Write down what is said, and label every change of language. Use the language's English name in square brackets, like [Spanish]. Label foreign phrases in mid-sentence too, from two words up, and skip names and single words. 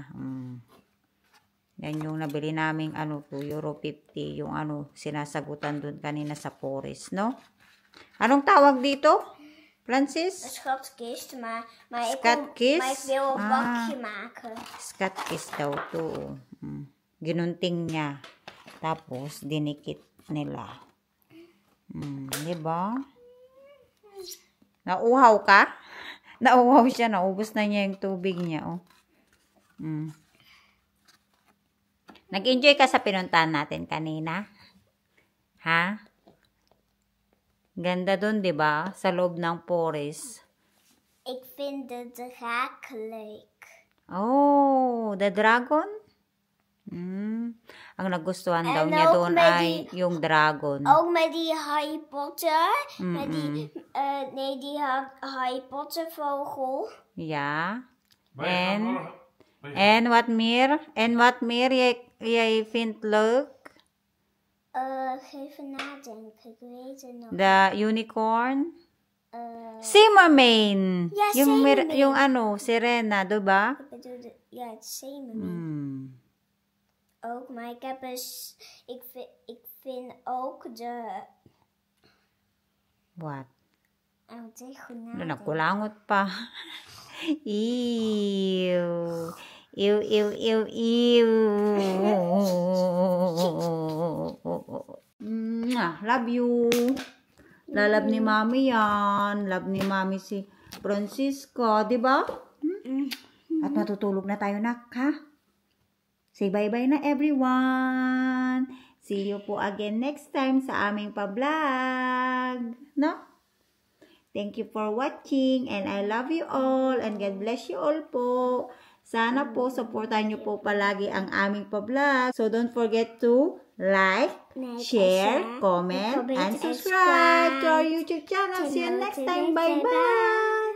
[Filipino] Yan yung nabili naming ano po, Euro 50, yung ano, sinasagutan dun kanina sa forest, no? Anong tawag dito, Francis? [Dutch] Schatkist, maar Schatkist? ik wil een bakje maken. [Filipino] Schatkist daw to. Ginunting niya. Tapos, dinikit nila. Diba? Nauhaw ka? Nauhaw siya. Naubos na niya yung tubig niya. Oh. Nag-enjoy ka sa pinuntahan natin kanina? Ha? Ganda dun, diba? Sa loob ng forest. [Dutch] Ik vind de draak leuk. [English] Oh, the dragon? [Filipino] Ang nagustuhan daw niya doon ay yung dragon. [Dutch] Ook met die Harry Potter. Die Harry Potter vogel. Ja. En wat meer? En wat meer jij vindt leuk? Even nadenken, ik weet het nog. [English] The unicorn? Zeemermin. [Dutch] Ja, [Filipino] yung ano, sirena, diba? [Dutch] Ik bedoel, ja, het zeemermin. Ook, maar ik heb ik vind ook de... [English] What? [Dutch] Oh, het is goed [Filipino] Ano, [Dutch] nadenken. [Filipino] nakulangot pa. Ew. Ew, ew, ew, ew. [English] Love you. [Filipino] Lalab ni Mami yan. Love ni Mami si Francisco. Diba? At matutulog na tayo, nak, ha? [English] Say bye-bye na, everyone. See you po again next time [Filipino] sa aming pa-vlog. No? [English] Thank you for watching and I love you all and God bless you all po. [Filipino] Sana po, supportan nyo po palagi ang aming pa-vlog. [English] So, don't forget to like, share, comment, and subscribe to our YouTube channel. See you next time. Bye-bye!